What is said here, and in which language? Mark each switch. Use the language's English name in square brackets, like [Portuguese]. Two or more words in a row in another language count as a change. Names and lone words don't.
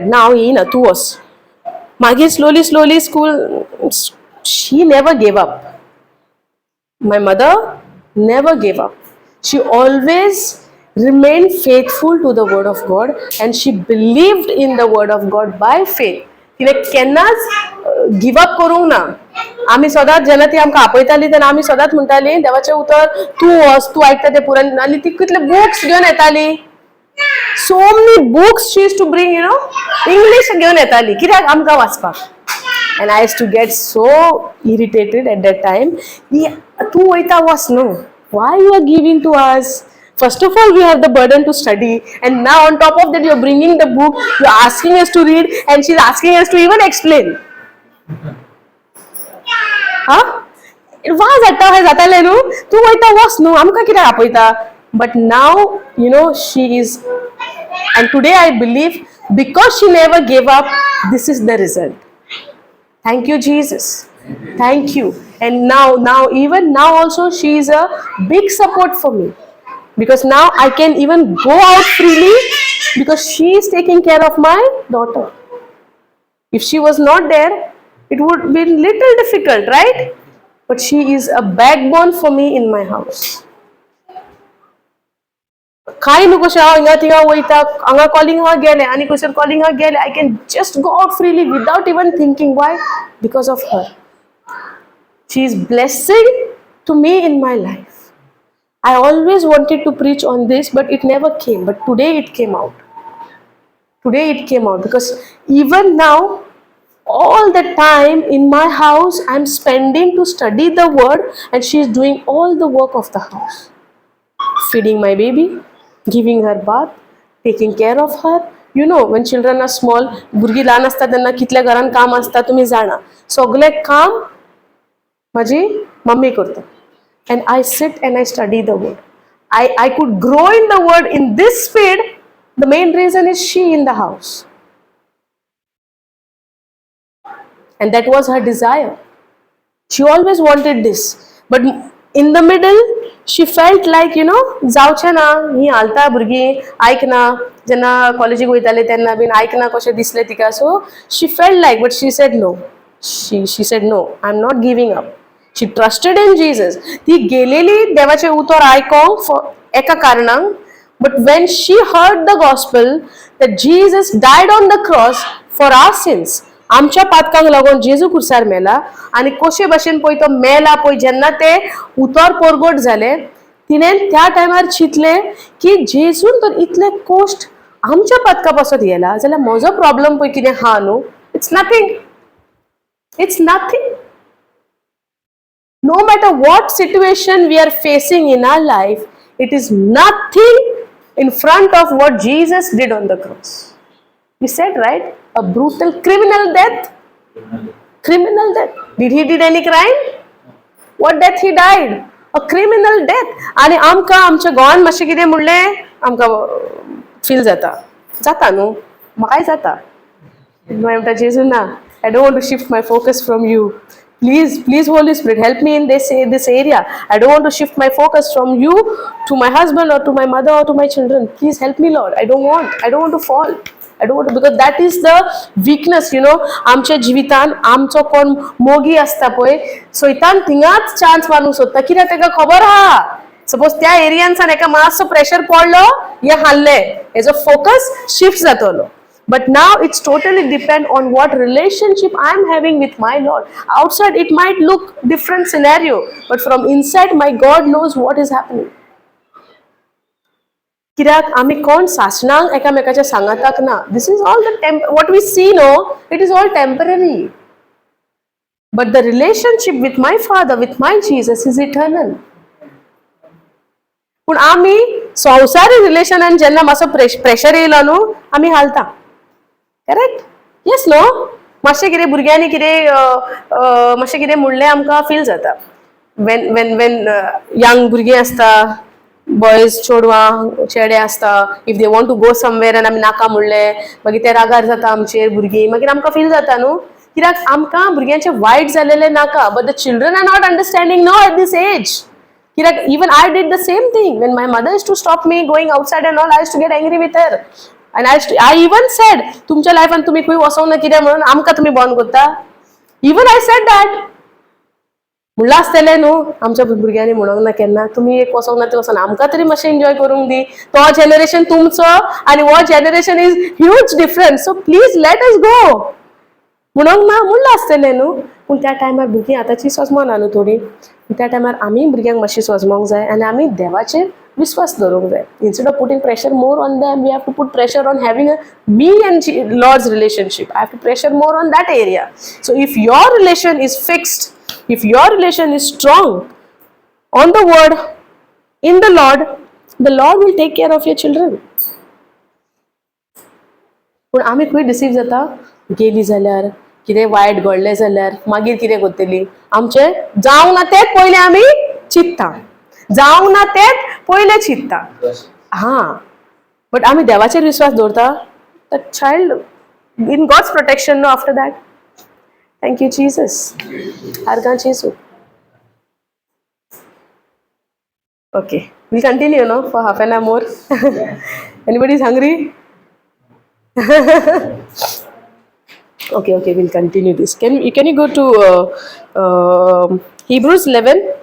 [English] Now ina tu was. Magi slowly school. She never gave up. My mother never gave up. She always remained faithful to the word of God and she believed in the word of God by faith. [Konkani] तिने केन्नाच [English] give up [Konkani] करूंक ना आमी सदांच जेन्ना ती आमकां आपयताली तेन्ना आमी सदांच म्हणटाली देवाचें उतर तूं वच तूं आयकता तें पुरण आनी ती कितले बुक्स घेवन येताली [English] so many books she used to bring English [Konkani] घेवन येताली कित्याक आमकां वाचपाक [English] and I used to get so irritated at that time [Konkani] तूं वयता वच न्हू Why you are giving to us? [English] First of all, we have the burden to study, and now on top of that, you are bringing the book. You are asking us to read, and she's asking us to even explain. Huh? [Konkani] वा जाता है जाताले न्हू तूं वयता वच न्हू आमकां कित्याक आपयता [English] but now she is, and today I believe because she never gave up, this is the result. Thank you, Jesus. Thank you. And now even now also she is a big support for me, because now I can even go out freely because she is taking care of my daughter. If she was not there, it would be little difficult, right? But she is a backbone for me in my house. [Konkani] काही नको शे हांव हिंगा थिंगा वयता हांगा कॉलिंग हा गेले आनी खंयसर कॉलिंग हा गेले [English] I can just go out freely without even thinking. [Konkani] Why? [English] Because of her. She is blessing to me in my life. I always wanted to preach on this, but it never came. But today it came out. Today it came out because even now, all the time in my house, I'm spending to study the word, and she is doing all the work of the house. Feeding my baby, giving her bath, taking care of her. When children are small, [Konkani] भुरगीं ल्हान आसता तेन्ना कितले घरान काम आसता तुमी जाणा. सगळे काम माझी मम्मी करता. [English] And I sit and I study the word. I could grow in the word in this speed. The main reason is she in the house. And that was her desire. She always wanted this. But in the middle, she felt like, [Konkani] जावचें ना, ही हालता भुरगीं, आयकना, जेन्ना कॉलेजीक वयताले तेन्ना बीन आयकना कशें दिसलें तिका. [English] So she felt like, but she said no. She said no, I'm not giving up. She trusted in Jesus. [Konkani] ती गेलेली देवाचें उतर आयकोंक एका कारणांक. [English] But when she heard the gospel that Jesus died on the cross for our sins, [Konkani] आमच्या पातकांक लागून जेजू कुर्सार मेला, आनी कशे भाशेन पळय तो मेला पळय जेन्ना ते उतर परगट जाले, तिणें त्या टायमार चिंतलें की जेजून तर इतले कश्ट आमच्या पातका पासत गेला जाल्यार म्हजो प्रॉब्लेम पळय कितें हा न्हू, [English] It's nothing. It's nothing. No matter what situation we are facing in our life, it is nothing in front of what Jesus did on the cross. We said, right? A brutal criminal death. Criminal death. Did he did any crime? What death he died? A criminal death. [Konkani] आणि आमकां आमच्या गोवान मातशें कितें म्हणलें आमकां फील जाता न्हू, म्हाकाय जाता. म्हणटा जेजू ना, [English] I don't want to shift my focus from you. Please, Holy Spirit, help me in this area. I don't want to shift my focus from you to my husband or to my mother or to my children. Please help me, Lord. I don't want to fall. I don't want to, because that is the weakness, [Konkani] आमच्या जिवितान आमचो कोण मोगी आसता पळय, सैतान थिंगाच चान्स मारूंक सोदता. कित्याक तेका खबर आहा, सपोज त्या एरियान एका मातसो प्रेशर पडलो, हे हाल्ले, हेजो [English] focus shift [Konkani] जातलो. [English] But now it's totally depend on what relationship I'm having with my Lord. Outside it might look different scenario, but from inside my God knows what is happening. [Konkani] कित्याक आमी कोण सासणांक एकामेकाच्या सांगाताक ना. [English] This is all what we see, no, it is all temporary. But the relationship with my Father, with my Jesus is eternal. [Konkani] पूण आमी संवसारी रिलेशनान जेन्ना मातसो प्रेशर येयलो न्हू, आमी हालता. [English] Correct? Yes no? [Konkani] मातशें कितें भुरग्यांनी कितें मातशें कितें म्हणलें आमकां फील जाता. [English] when young [Konkani] भुरगीं आसता, बॉयज चेडवां चेडे आसता, [English] if they want to go somewhere [Konkani] आनी आमी नाका म्हणलें, मागीर ते रागार जाता आमचेर भुरगीं, मागीर आमकां फील जाता न्हू. कित्याक आमकां भुरग्यांचें वायट जालेलें नाका, [English] But the children are not understanding no at this age. कित्याक इवन I did the same thing. When my mother used to stop me going outside and all, I used to get angry with her. And I even said, [Konkani] तुमच्या लायफान तुम्ही खंय वचोंक ना कित्याक म्हणून आमकां तुम्ही बंद करता. [English] Even I said that. [Konkani] म्हणलं आसतलें न्हू, आमच्या भुरग्यांनी म्हणूंक ना केन्ना, तुमी एक वचोंक ना ते वचोन आमकां तरी मातशें एन्जॉय करूंक दी. तो जनरेशन तुमचो आनी हो जनरेशन [English] is huge difference. So please let us go [Konkani] म्हणूंक ना, म्हणलं आसतलें न्हू. पूण त्या टायमार भुरगीं आतांची सजमो ना न्हू थोडी. त्या टायमार आमी भुरग्यांक मातशी सजमोंक जाय आनी आमी देवाचेर विश्वास दवरूंक जाय. [English] Instead of putting pressure more on them, we have to put pressure on having me and Lord's relationship. I have to pressure more on that area. So if your relation is fixed, if your relation is strong on the word, In the Lord will take care of your children. [Konkani] पूण आमी खंय डिसीव जाता, गेली जाल्यार कितें वायट घडलें जाल्यार मागीर कितें करतली, आमचें जावं ना तेंच पयलें आमी चिंत्ता, जावं ना तेंच पयलें चिंत्ता. [English] Haan, but [Konkani] आमी देवाचेर विश्वास दवरता, [English] the child in God's protection no after that. Thank you Jesus. [Konkani] आर्गां जेसू. [English] Okay, we'll continue no for half an hour more. Anybody is hungry? Okay, we'll continue this. Can you go to Hebrews 11?